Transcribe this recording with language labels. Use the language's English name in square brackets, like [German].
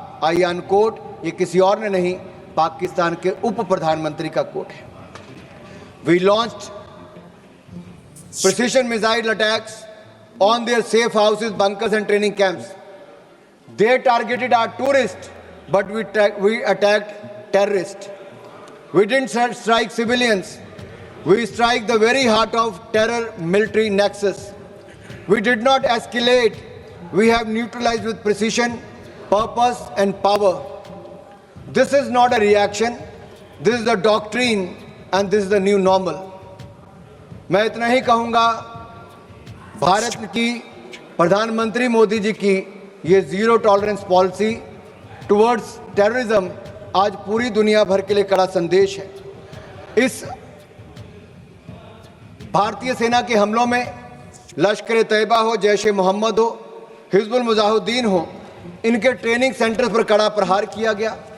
[English] I unquote, [Hindi] ये किसी और ने नहीं, पाकिस्तान के उप प्रधानमंत्री का कोट है। [English] We launched precision missile attacks on their safe houses, bunkers and training camps. They targeted our tourist but we attacked terrorists. We didn't strike civilians. We strike the very heart of terror military nexus. We did not escalate. We have neutralized with precision, purpose and power. This is not a reaction. This is the doctrine and this is the new normal. [Hindi] मैं इतना ही कहूँगा, भारत की प्रधानमंत्री मोदी जी की ये [English] zero tolerance policy towards terrorism [Hindi] आज पूरी दुनिया भर के लिए कड़ा संदेश है। इस भारतीय सेना के हमलों में लश्कर तैयबा हो, जैश ए मोहम्मद हो, हिजबुल मुजाहिदीन हो, इनके ट्रेनिंग सेंटर्स पर कड़ा प्रहार किया गया।